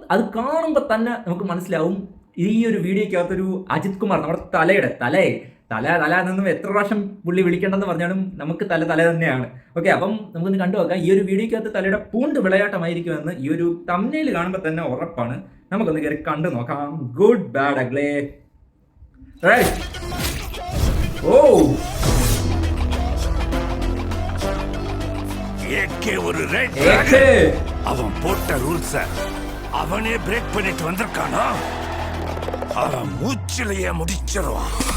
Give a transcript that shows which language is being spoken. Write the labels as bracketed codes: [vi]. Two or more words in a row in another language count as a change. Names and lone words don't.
[ml] അത് കാണുമ്പോൾ തന്നെ നമുക്ക് മനസ്സിലാവും ഈ ഒരു വീഡിയോക്കകത്തൊരു അജിത് കുമാർ, നമ്മുടെ തല എന്നൊന്നും എത്ര പ്രാവശ്യം പുള്ളി വിളിക്കേണ്ടെന്ന് പറഞ്ഞാലും നമുക്ക് തല തന്നെയാണ്. ഓക്കെ, അപ്പം നമുക്കൊന്ന് കണ്ടു നോക്കാം. ഈ ഒരു വീഡിയോക്കകത്ത് തലയുടെ പൂണ്ട് വിളയാട്ടമായിരിക്കുമെന്ന് ഈ ഒരു തംബ്നെയിൽ കാണുമ്പോൾ തന്നെ ഉറപ്പാണ്. നമുക്കൊന്ന് കയറി കണ്ടു നോക്കാം. ഗുഡ് ബാഡ് അഗ്ലേ. [ta] அவன் போட்ட ரூல்ஸ அவனே பிரேக் பண்ணிட்டு வந்திருக்கானா? அவன் மூச்சிலேயே முடிச்சிருவான்.